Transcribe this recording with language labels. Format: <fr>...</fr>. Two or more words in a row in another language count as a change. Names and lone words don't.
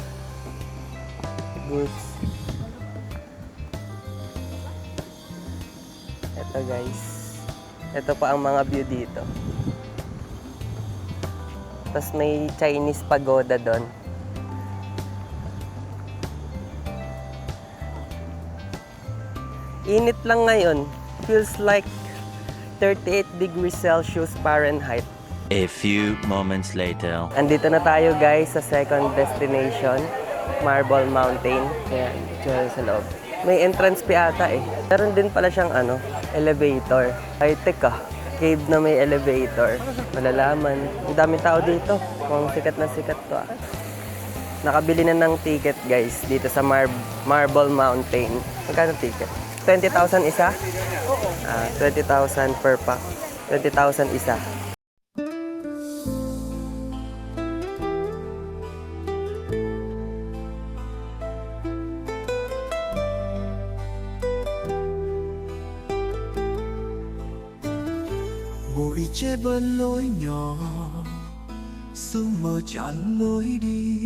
<tl>Goods. Eto guys. Eto pa ang mga view dito. Tapos may</tl> <en>Chinese pagoda</en> <tl>doon. Init lang ngayon.</tl> <en>Feels like 38 degrees Celsius Fahrenheit. A few moments later.</en> <tl>Andito na tayo guys sa</tl> <en>second destination,</en> <tl>Marble Mountain. Ayan, dito sa loob. May</tl> <en>entrance fee</en> <tl>ata eh. Meron din pala siyang elevator. High-tech ah. Cave na may elevator. Malalaman. Ang daming tao dito. Mukhang sikat na sikat to ah. Nakabili na ng ticket guys dito sa Marble Mountain. Magkano ticket? 20,000 isa? Oo. 20,000</tl> <en>per pack.</en> <tl>20,000 isa.</tl> <vi>Bụi che bên lối nhỏ, sương mờ chặn lối đi.</vi>